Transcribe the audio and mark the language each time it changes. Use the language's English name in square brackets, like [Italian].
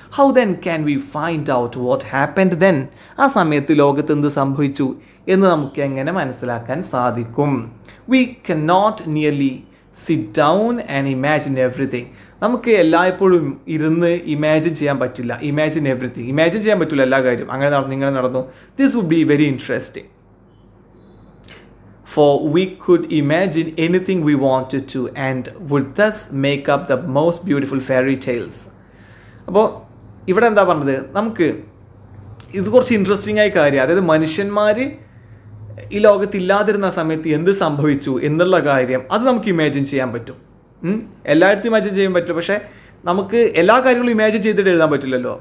[English] how then can we find out what happened then, [Malayalam] ആ സമയത്ത് ലോകത്ത് എന്ത് സംഭവിച്ചു എന്ന് നമുക്ക് എങ്ങനെ മനസ്സിലാക്കാൻ സാധിക്കും? [English] We can not nearly sit down and imagine everything. [Malayalam] നമുക്ക് എല്ലായ്പ്പോഴും ഇരുന്ന് ഇമാജിൻ ചെയ്യാൻ പറ്റില്ല. [English] imagine everything, [Malayalam] ഇമാജിൻ ചെയ്യാൻ പറ്റില്ല എല്ലാ കാര്യം. അങ്ങനെ നടന്നു, ഇങ്ങനെ നടന്നു. [English] This would be very interesting. For we could imagine anything we wanted to and would thus make up the most beautiful fairy tales. [Malayalam] അപ്പോൾ ഇവിടെ എന്താ പറഞ്ഞത്? നമുക്ക് ഇത് കുറച്ച് ഇൻട്രസ്റ്റിംഗ് ആയ കാര്യം, അതായത് മനുഷ്യന്മാർ ഈ ലോകത്തില്ലാതിരുന്ന സമയത്ത് എന്ത് സംഭവിച്ചു എന്നുള്ള കാര്യം, അത് നമുക്ക് ഇമാജിൻ ചെയ്യാൻ പറ്റും. എല്ലായിടത്തും ഇമാജിൻ ചെയ്യാൻ പറ്റില്ല, പക്ഷേ നമുക്ക് എല്ലാ കാര്യങ്ങളും ഇമാജിൻ ചെയ്തിട്ട് എഴുതാൻ പറ്റില്ലല്ലോ.